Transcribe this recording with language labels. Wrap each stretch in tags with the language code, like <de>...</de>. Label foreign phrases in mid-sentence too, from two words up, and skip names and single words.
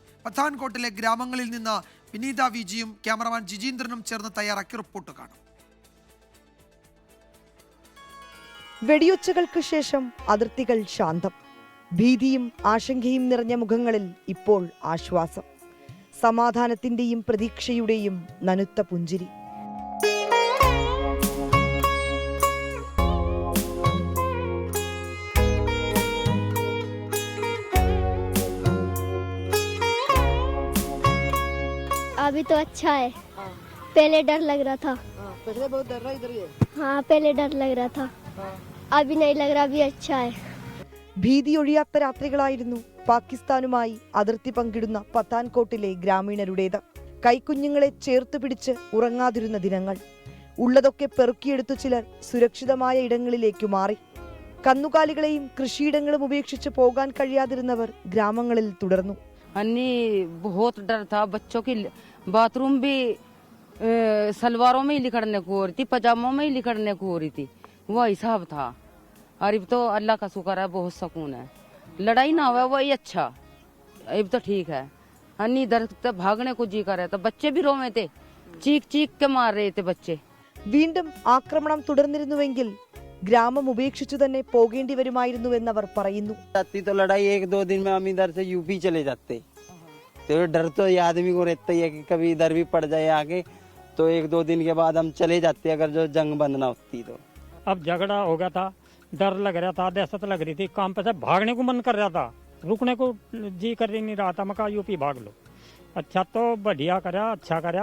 <ml>പത്താൻകോട്ടിലെ ഗ്രാമങ്ങളിൽ നിന്ന് വിനീത വിജിയും ക്യാമറമാൻ ജിജീന്ദ്രനും ചേർന്ന് തയ്യാറാക്കിയ റിപ്പോർട്ട് കാണാം. വെടിയൊച്ചകൾക്ക് ശേഷം അതിർത്തികൾ ശാന്തം. ഭീതിയും ആശങ്കയും നിറഞ്ഞ മുഖങ്ങളിൽ ഇപ്പോൾ ആശ്വാസം. സമാധാനത്തിന്റെയും പ്രതീക്ഷയുടെയും നനുത്ത പുഞ്ചിരി.</ml> <hi>अभी तो अच्छा है। पहले डर लग रहा था। पहले बहुत डर रहा इधर ये। हाँ पहले डर लग रहा था। अभी नहीं लग रहा, अभी अच्छा है।</hi> <ml>ഭീതി ഒഴിയാത്ത രാത്രികളായിരുന്നു പാകിസ്ഥാനുമായി അതിർത്തി പങ്കിടുന്ന പത്താൻകോട്ടിലെ ഗ്രാമീണരുടേത്. കൈക്കുഞ്ഞുങ്ങളെ ചേർത്ത് പിടിച്ച് ഉറങ്ങാതിരുന്ന ദിനങ്ങൾ. ഉള്ളതൊക്കെ പെറുക്കിയെടുത്തു ചിലർ സുരക്ഷിതമായ ഇടങ്ങളിലേക്ക് മാറി. കന്നുകാലികളെയും കൃഷിയിടങ്ങളും ഉപേക്ഷിച്ച് പോകാൻ കഴിയാതിരുന്നവർ ഗ്രാമങ്ങളിൽ തുടർന്നു.</ml> <hi>अन्नी बहुत डर था। बच्चों की बाथरूम भी सलवारों में ही लिखड़ने को हो रही थी, पजामों में ही लिखड़ने को हो रही थी। वो हिसाब था। और अब तो अल्लाह का शुक्र है, बहुत सुकून है। लड़ाई ना हुआ वही अच्छा, अब तो ठीक है। अन्नी इधर तो भागने को जी कर रहा था, बच्चे भी रोवे थे, चीख चीख के मार रहे थे बच्चे।</hi> <ml>വീണ്ടും ആക്രമണം തുടർന്നിരുന്നുവെങ്കിൽ ഗ്രാമം ഉപേക്ഷിച്ചു തന്നെ പോകേണ്ടി വരുമായിരുന്നുവെന്നവർ പറയുന്നു.</ml> <hi>तो लड़ाई 1-2 दिन में हम इधर से यूपी चले जाते। तो डर तो ये आदमी को रहता ही है कि कभी इधर भी पड़ जाए आगे, तो 1-2 दिन के बाद हम चले जाते अगर जो जंग बंद ना होती तो। अब झगड़ा हो गया था, डर लग रहा था, दहशत लग रही थी, काम पे से भागने को मन कर रहा था, रुकने को जी कर नहीं रहा था। मैं कहा यूपी भाग लो। अच्छा तो बढ़िया करा, अच्छा करा।</hi>